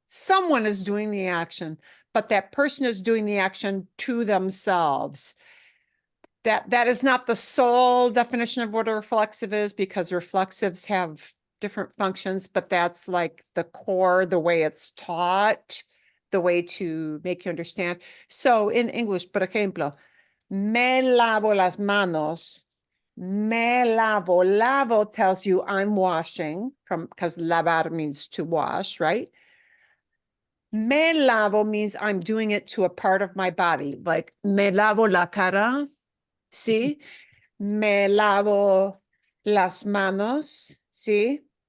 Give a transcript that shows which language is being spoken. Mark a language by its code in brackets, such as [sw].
[en] Someone is doing the action, but that person is doing the action to themselves. That is not the sole definition of what a reflexive is, because reflexives have different functions, but that's like the core, the way it's taught, the way to make you understand. So in English, [es] por ejemplo, me lavo las manos. Me lavo. [en] Lavo tells you I'm washing, because lavar means to wash, right? Me lavo means I'm doing it to a part of my body, like [es] me lavo la cara. [en] See? [es] Me lavo las manos, ¿sí?